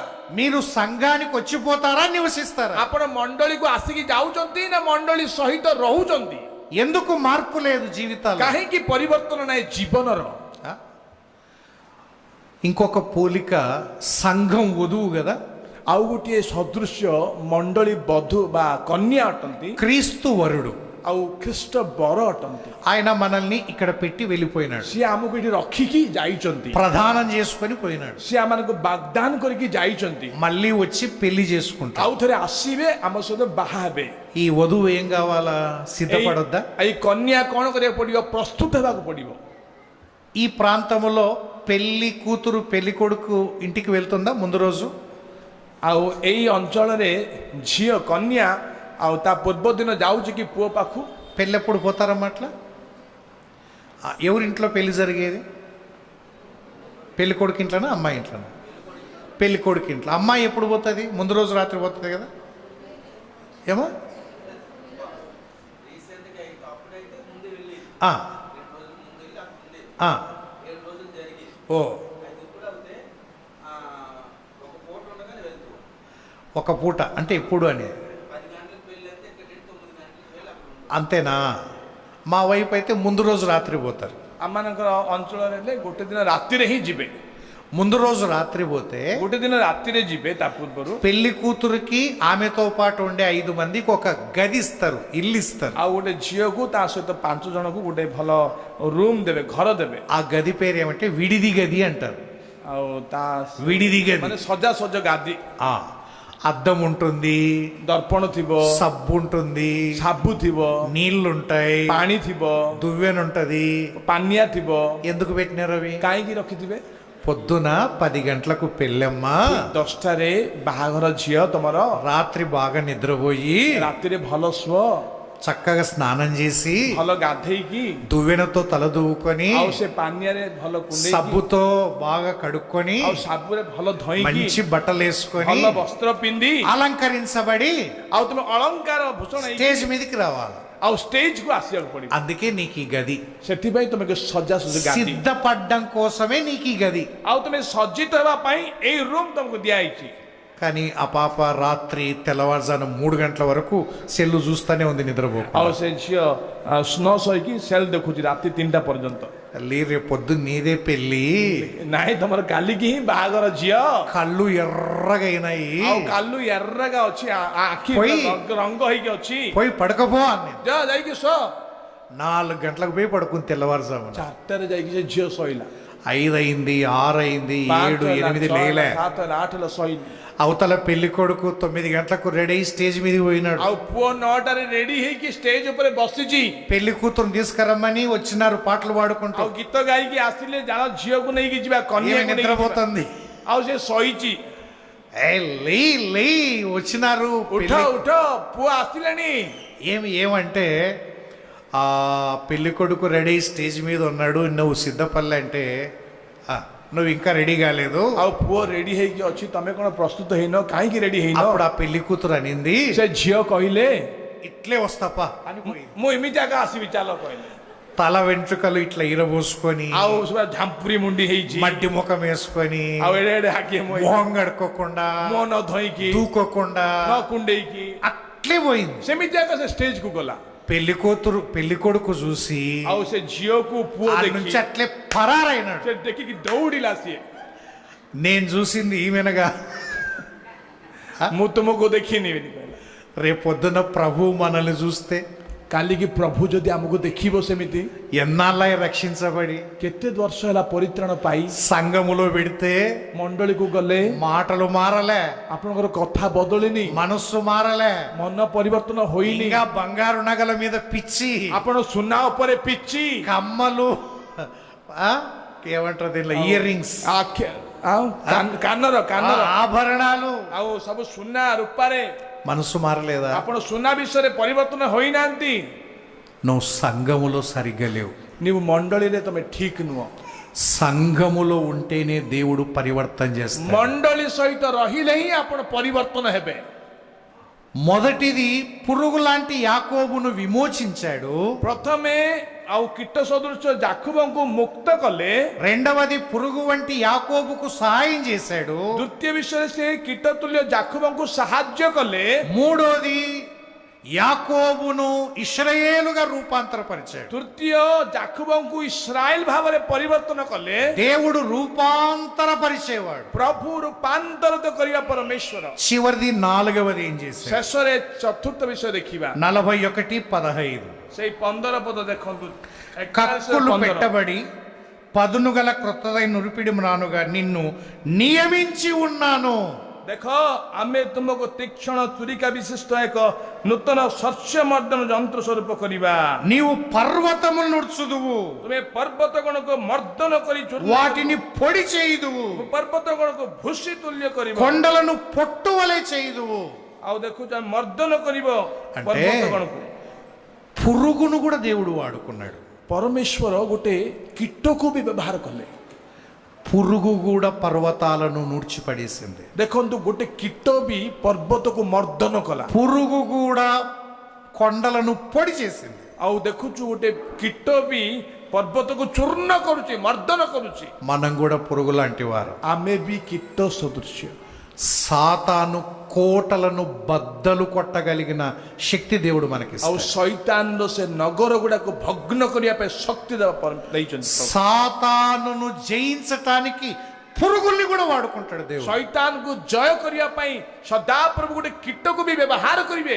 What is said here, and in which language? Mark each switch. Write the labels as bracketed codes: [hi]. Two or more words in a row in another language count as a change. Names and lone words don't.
[te] మీరు సంఘానికి వచ్చిపోతారా, నివసిస్తారా? [or] ଆପଣ ମଣ୍ଡଳୀକୁ ଆସିକି ଯାଉଛନ୍ତି ନା ମଣ୍ଡଳୀ ସହିତ ରହୁଛନ୍ତି? [te] ఎందుకు మార్పు లేదు జీవితాలు? [or] କାହିଁକି ପରିବର୍ତ୍ତନ ନାହିଁ ଜୀବନର? [te] ఇంకొక పోలిక, సంఘం వధువు కదా, [or] ଆଉ ଗୋଟିଏ ସଦୃଶ୍ୟ ମଣ୍ଡଳୀ ବଧୁ ବା କନ୍ୟା ଅଟନ୍ତି, [te] క్రీస్తు వరుడు. [or] ଆଉ ଖ୍ରୀଷ୍ଟ ବର ଅଟନ୍ତି. [te] ఆయన మనల్ని ఇక్కడ పెట్టి వెళ్ళిపోయినాడు, [or] ସିଏ ଆମକୁ ଏଠି రଖିକି ଯାଇଛନ୍ତି, [te] ప్రదానం చేసుకొని పోయినాడు. [or] ସିଏ ଆମମାନଙ୍କୁ ବାଗଦାନ କରିକି ଯାଇଛନ୍ତି. [te] మళ్ళీ వచ్చి పెళ్లి చేసుకుంటాడు. [or] ଆଉ ଥରେ ଆସିବେ, ଆମ ସହିତ ବାହା ହେବେ. [te] ఈ వధువు ఏం కావాలా? సిద్ధపడొద్దా? [or] ଏଇ କନ୍ୟା କଣ କରିବାକୁ ପଡିବ? ପ୍ରସ୍ତୁତ ହେବାକୁ ପଡିବ. [te] ఈ ప్రాంతంలో పెళ్లి కూతురు పెళ్లి కొడుకు ఇంటికి వెళ్తుందా ముందు రోజు? [or] ଆଉ ଏଇ ଅଞ୍ଚଳରେ ଝିଅ କନ୍ୟା ଆଉ ତା ପୂର୍ବ ଦିନ ଯାଉଛି କି ପୁଅ ପାଖକୁ? [te] పెళ్ళి ఎప్పుడు పోతారమ్మా అట్లా? ఎవరింట్లో పెళ్లి జరిగేది? పెళ్లి కొడుకు ఇంట్లోనా, అమ్మాయి ఇంట్లోనా? పెళ్లి కొడుకు ఇంట్లో. అమ్మాయి ఎప్పుడు పోతుంది? ముందు రోజు రాత్రి పోతుంది కదా. ఏమో ఆ. ఆ. ఓ, ఒక పూట అంటే ఎప్పుడు అనేది అంతేనా? మా వైపు అయితే ముందు రోజు రాత్రి పోతారు. [or] ଆମମାନଙ୍କର ଅଞ୍ଚଳରେ ହେଲେ ଗୋଟେ ଦିନ ରାତିରେ ହିଁ ଯିବେ. [te] ముందు రోజు రాత్రి పోతే [or] ଗୋଟେ ଦିନ ରାତିରେ ଯିବେ, ତା ପୂର୍ବରୁ [te] పెళ్లి కూతురికి ఆమెతో పాటు ఉండే 5 మందికి ఒక గది ఇస్తారు, ఇల్లు ఇస్తారు. [or] ଆଉ ଗୋଟେ ଝିଅକୁ ତା ସହିତ 5 ଜଣଙ୍କୁ ଗୋଟେ ଭଲ ରୁମ୍ ଦେବେ, ଘର ଦେବେ. [te] ఆ గది పేరు ఏమంటే విడిది గది అంటారు. [or] ଆଉ ତା [te] విడిది గది. [or] ମାନେ ସଜାସଜ ଗାଦି, [te] ఆ, అద్దం ఉంటుంది, [or] ଦର୍ପଣ ଥିବ, [te] సబ్బు ఉంటుంది, [or] ସାବୁ ଥିବ, [te] నీళ్లుంటాయి, [or] ପାଣି ଥିବ, [te] దువ్వెనుంటది. [or] ପାନିଆ ଥିବ. [te] ఎందుకు పెట్టినారు అవి? [or] କାହିଁକି ରଖିଥିବେ? [te] పొద్దున 10 గంటలకు పెళ్ళమ్మా, [or] 10ଟାରେ ବାହାଘର ଝିଅ ତମର, [te] రాత్రి బాగా నిద్రపోయి [or] ରାତିରେ ଭଲ ଶୁଅ, [te] చక్కగా స్నానం చేసి [or] ଭଲ ଗାଧେଇକି, [te] దువ్వెనతో తల దువ్వుకొని [or] ଆଉ ସେ ପାନିଆରେ ଭଲ କୁଣ୍ଡେଇକି, [te] సబ్బుతో బాగా కడుక్కొని [or] ଆଉ ସାବୁରେ ଭଲ ଧୋଇକି, [te] మంచి బట్టలు వేసుకొని [or] ଭଲ ବସ୍ତ୍ର ପିନ୍ଧି, [te] అలంకరించబడి [or] ଆଉ ତୁମେ ଅଳଙ୍କାର ଭୂଷଣ ହେଇକି [te] స్టేజ్ మీదకి రావాలి. [or] ଆଉ ଷ୍ଟେଜ୍ କୁ ଆସିବାକୁ ପଡିବ. [te] అందుకే నీకు ఈ గది, [or] ସେଥିପାଇଁ ତୁମକୁ ସଜାସଜ ଗାଦି, [te] సిద్ధపడ్డం కోసమే నీకు ఈ గది. [or] ଆଉ ତୁମେ ସଜ୍ଜିତ ହେବା ପାଇଁ ଏଇ ରୁମ୍ ତମକୁ ଦିଆହେଇଛି. [te] కానీ ఆ పాప రాత్రి తెల్లవారుజాను 3 గంటల వరకు సెల్లు చూస్తూనే ఉంది, నిద్రపో. [or] ଆଉ ସେ ଝିଅ ନ ଶୋଇକି ସେଲ୍ ଦେଖୁଛି ରାତି 3ଟା ପର୍ଯ୍ୟନ୍ତ. [te] రేపు పొద్దున్న నీదే పెళ్ళి, [or] ନାଇଁ ତମର କାଲିକି ହିଁ ବାହାଘର ଝିଅ, [te] కళ్ళు ఎర్రగైనాయి, [or] ଆଉ କାଲୁ ఎర్రగా ଅଛି, ଆଖି [te] పోయి. [or] ରଙ୍ଗ ହେଇକି ଅଛି, [te] పోయి పడుకోపో అని. [or] ଯା ଯାଇକି ଶୋ. [te] 4 గంటలకు పోయి పడుకుంది తెల్లవారుజామున. [or] 4ଟାରେ ଯାଇକି ସେ ଝିଅ ଶୋଇଲା. [te] 5 అయింది, 6 అయింది, 7, 8 లేలే. [or] 7, 8 ଶୋଇନି. [te] అవతల పెళ్లి కొడుకు 9 గంటలకు రెడీ అయ్యి స్టేజ్ మీదకి పోయినాడు. [or] ଆଉ ପୁଅ 9ଟାରେ ରେଡି ହେଇକି ଷ୍ଟେଜ ଉପରେ ବସିଛି. [te] పెళ్లి కూతురుని తీసుకురమ్మని వచ్చినారు పాటలు పాడుకుంటూ. [or] ଆଉ ଗୀତ ଗାଇକି ଆସିଲେ, ଜାଣ ଝିଅକୁ ନେଇକି ଯିବା, [te] ఈమె [or] କନ୍ୟାକୁ ନେଇକି ଯିବା. [te] నిద్రపోతుంది. [or] ଆଉ ସେ ଶୋଇଛି. [te] లే వచ్చినారు. [or] ଉଠ ଉଠ, ପୁଅ ଆସିଲେଣି. [te] ఏమంటే ఆ పెళ్లి కొడుకు రెడీ స్టేజ్ మీద ఉన్నాడు, నువ్వు సిద్ధపల్లి అంటే నువ్వు ఇంకా రెడీ కాలేదు. [or] ଆଉ ପୁଅ ରେଡି ହେଇକି ଅଛି, ତମେ କଣ ପ୍ରସ୍ତୁତ ହେଇନ? କାହିଁକି ରେଡି ହେଇନ? [te] అప్పుడు ఆ పెళ్లి కూతురు అనింది, [or] ସେ ଝିଅ କହିଲେ, [te] ఇట్లే వస్తాపా అని పోయింది. [or] ମୁଁ ଏମିତି ଆଗ ଆସିବି, ଚାଲ କହିଲେ. [te] తల వెంట్రుకలు ఇట్లా ఇరబోసుకొని, [or] ଆଉ ଝାମ୍ପୁରି ମୁଣ୍ଡି ହେଇଛି, [te] మడ్డి ముఖం వేసుకొని, [or] ଆଉ ఎଡେ ఎଡେ ହାକିଏ [te] మొహం కడుక్కోకుండా, [or] ମୁହଁ ନ ଧୋଇକି, [te] దూకోకుండా [or] ନ କୁଣ୍ଡେଇକି [te] అట్లే పోయింది. [or] ସେମିତି ଆଗ ସେ ଷ୍ଟେଜ କୁ ଗଲା. [te] పెళ్లి కూతురు పెళ్లి కొడుకు చూసి [or] ଆଉ ସେ ଝିଅକୁ ପୁଅ ఆ ଦେଖି, [te] నుంచి అట్లే పరారైనాడు. [or] ସେ ଦେଖିକି ଦୌଡ଼ିଲା ସିଏ. [te] నేను చూసింది ఈమెనగా, [or] ମୁଁ ତୁମକୁ ଦେଖିନି ବୋଲି କହିଲା. [te] రేపొద్దున ప్రభు మనల్ని చూస్తే [or] କାଲିକି ପ୍ରଭୁ ଯଦି ଆମକୁ ଦେଖିବ ସେମିତି [te] ఎన్నాళ్ళై రక్షించబడి [or] କେତେ ବର୍ଷ ହେଲା ପରିତ୍ରାଣ ପାଇ [te] సంఘములో పెడితే [or] ମଣ୍ଡଳୀକୁ ଗଲେ [te] మాటలు మారలే, [or] ଆପଣଙ୍କର କଥା ବଦଳିନି, [te] మనస్సు మారలే, [or] ମନ ପରିବର୍ତ୍ତନ ହୋଇନି, [te] ఇంకా బంగారు నగల మీద పిచ్చి, [or] ଆପଣ ସୁନା ଉପରେ ପିଚି, [te] కమ్మలు, ఆ, ఏమంటారు దీనిలో [en] ear rings, [or] ଆଉ କାନର କାନର [te] ఆభరణాలు, [or] ଆଉ ସବୁ ସୁନା ରୂପାରେ [te] మనస్సు మారలేదా? [or] ଆପଣ ସୁନା ବିଷୟରେ ପରିବର୍ତ୍ତନ ହୋଇନାହାନ୍ତି। [te] నువ్వు సంఘములో సరిగ్గా లేవు. [or] ನೀವು ମଣ୍ଡଳୀରେ ତମେ ଠିକ ନୁହଁ। [te] సంఘములో ఉంటేనే దేవుడు పరివర్తన చేస్తాడు. [or] ମଣ୍ଡଳୀ ସହିତ ରହିଲେ ହିଁ ଆପଣ ପରିବର୍ତ୍ତନ ହେବେ। [te] మొదటిది పురుగు లాంటి యాకోబును విమోచించాడు. [or] ପ୍ରଥମେ ଆଉ କୀଟ ସଦୃଶ ଜାକୁବଙ୍କୁ ମୁକ୍ତ କଲେ। [te] రెండవది పురుగు వంటి యాకోబుకు సహాయం చేశాడు. [or] ଦ୍ୱିତୀୟ ବିଷୟରେ ସେ କୀଟ ତୁଲ୍ୟ ଜାକୁବଙ୍କୁ ସାହାଯ୍ୟ କଲେ। [te] మూడోది యాకోబును ఇశ్రాయేలుగా రూపాంతరపరిచాడు. [or] ତୃତୀୟ ଜାକୁବଙ୍କୁ ଇସ୍ରାଏଲ ଭାବରେ ପରିବର୍ତ୍ତନ କଲେ। [te] దేవుడు రూపాంతరపరిచేవాడు. [or] ପ୍ରଭୁ ରୂପାନ୍ତରିତ କରିବା ପରମେଶ୍ୱର। [te] చివరిది నాలుగవది ఏం చేశాడు? [or] ଶେଷରେ ଚତୁର୍ଥ ବିଷୟ ଦେଖିବା। [te] 41:15 [or] ସେଇ 15 ପଦ ଦେଖନ୍ତୁ। [te] కక్కులు పెట్టబడి పదును గల క్రొత్తదైన నురిపిడి మ్రానుగా నిన్ను నియమించి ఉన్నాను. [or] ଦେଖ ଆମେ ତୁମକୁ ତୀକ୍ଷ୍ଣ ତୁରିକା ବିଶିଷ୍ଟ ଏକ ନୂତନ ଶସ୍ୟ ମର୍ଦ୍ଦନ ଯନ୍ତ୍ର ସ୍ୱରୂପ କରିବା। [te] నీవు పర్వతములు నుడుచుదువు, [or] ତୁମେ ପର୍ବତ ଗଣକୁ ମର୍ଦ୍ଦନ କରି [te] వాటిని పొడి చేయుదువు, [or] ପର୍ବତ ଗଣକୁ ଭୁସି ତୁଲ୍ୟ କରିବ, [te] కొండలను పొట్టువలే చేయుదువు. [or] ଆଉ ଦେଖୁଛ ମର୍ଦ୍ଦନ କରିବ [te] అంటే [or] ପର୍ବତ ଗଣକୁ। [te] పురుగును కూడా దేవుడు వాడుకున్నాడు. [or] ପରମେଶ୍ୱର ଗୋଟେ କୀଟକୁ ବି ବ୍ୟବହାର କଲେ। [te] పురుగు కూడా పర్వతాలను నూర్చిపడేసింది. [or] ଦେଖନ୍ତୁ ଗୋଟେ କୀଟ ବି ପର୍ବତକୁ ମର୍ଦ୍ଦନ କଲା। [te] పురుగు కూడా కొండలను పొడి చేసింది. [or] ଆଉ ଦେଖୁଛୁ ଗୋଟେ କୀଟ ବି ପର୍ବତକୁ ଚୂର୍ଣ୍ଣ କରୁଛି, ମର୍ଦ୍ଦନ କରୁଛି। [te] మనం కూడా పురుగు లాంటి వారు. [or] ଆମେ ବି କୀଟ ସଦୃଶ୍ୟ। [te] సాతాను కోటలను బద్దలు కొట్టగలిగిన శక్తి దేవుడు మనకి [or] ଆଉ ଶୈତାନର ସେ ନଗର ଗୁଡାକୁ ଭଗ୍ନ କରିବା ପାଇଁ ଶକ୍ତି ଦେଇଛନ୍ତି। [te] సాతానును జయించటానికి పురుగుల్ని కూడా వాడుకుంటాడు దేవుడు. [or] ଶୈତାନକୁ ଜୟ କରିବା ପାଇଁ ସଦାପ୍ରଭୁ ଗୋଟେ କୀଟକୁ ବି ବ୍ୟବହାର କରିବେ।